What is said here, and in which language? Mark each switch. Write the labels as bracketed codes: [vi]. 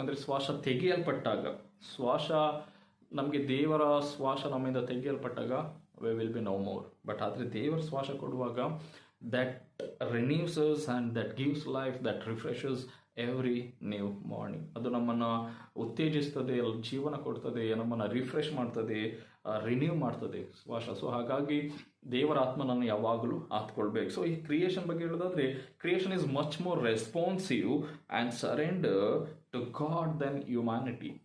[kn] ಅಂದರೆ ಶ್ವಾಸ ತೆಗೆಯಲ್ಪಟ್ಟಾಗ, ಶ್ವಾಸ ನಮಗೆ ದೇವರ ಶ್ವಾಸ ನಮ್ಮಿಂದ ತೆಗೆಯಲ್ಪಟ್ಟಾಗ [en] We will be no more. [kn] But ಆದರೆ ದೇವರ ಶ್ವಾಸ ಕೊಡುವಾಗ [en] that renews us and that gives life, that refreshes every new morning. [kn] ಅದು ನಮ್ಮನ್ನು ಉತ್ತೇಜಿಸ್ತದೆ, ಜೀವನ ಕೊಡ್ತದೆ, ನಮ್ಮನ್ನು ರಿಫ್ರೆಶ್ ಮಾಡ್ತದೆ, ರಿನ್ಯೂ ಮಾಡ್ತದೆ ಶ್ವಾಸ. ಸೊ ಹಾಗಾಗಿ ದೇವರ ಆತ್ಮನನ್ನು ಯಾವಾಗಲೂ ಆತ್ಕೊಳ್ಬೇಕು. [en] so [kn] ಈ ಕ್ರಿಯೇಷನ್ ಬಗ್ಗೆ ಹೇಳೋದಾದ್ರೆ, [en] Creation is much more responsive and surrender to God then humanity.